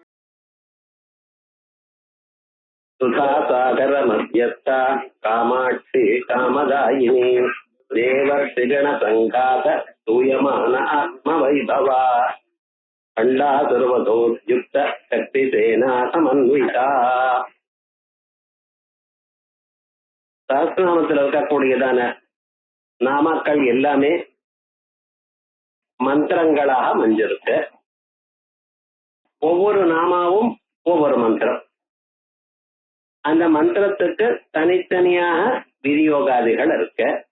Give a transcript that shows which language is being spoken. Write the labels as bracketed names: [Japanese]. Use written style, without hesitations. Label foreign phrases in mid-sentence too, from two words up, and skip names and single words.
[Sanskrit] सुधासागर मध्यस्था कामाक्षी कामदायिनी देवर्षिगण संघात स्तूयमान आत्मवैभवा खंडा सर्वतोद्युक्त शक्तिसेना समन्विता. [Tamil] சஹஸ்ரநாமத்தில் இருக்கக்கூடியதான நாமாக்கள் எல்லாமே மந்திரங்களாக அமைஞ்சிருக்கு. ஒவ்வொரு நாமாவும் ஒவ்வொரு மந்திரம். அந்த மந்திரத்துக்கு தனித்தனியாக விநியோகாதிகள் இருக்கு.